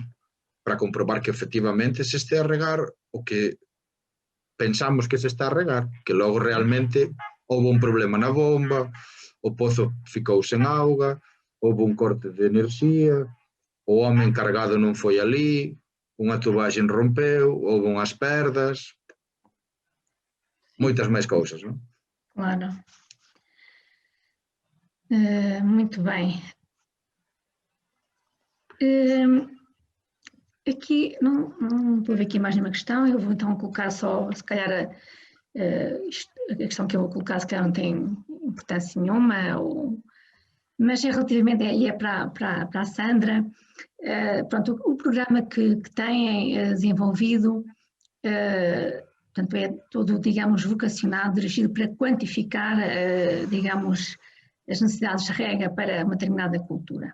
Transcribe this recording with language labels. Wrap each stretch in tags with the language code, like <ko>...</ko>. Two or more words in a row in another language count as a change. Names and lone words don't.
<gl>Para comprobar que efectivamente se este a regar o que pensamos que se está a regar, que logo realmente houve un problema na bomba, o pozo ficou sen auga, houve un corte de enerxía, o home encargado non foi ali, unha tubaxe rompeu, houve unhas perdas, moitas máis cousas, non?</gl> <pt>Claro. Muito bem. Aqui, não estou a ver aqui mais nenhuma questão, eu vou então colocar só, se calhar, a questão que eu vou colocar, se calhar não tem importância nenhuma, mas é relativamente, é para a Sandra, pronto, o programa que têm desenvolvido, portanto, é todo, digamos, vocacionado, dirigido para quantificar, digamos, as necessidades de rega para uma determinada cultura.</pt>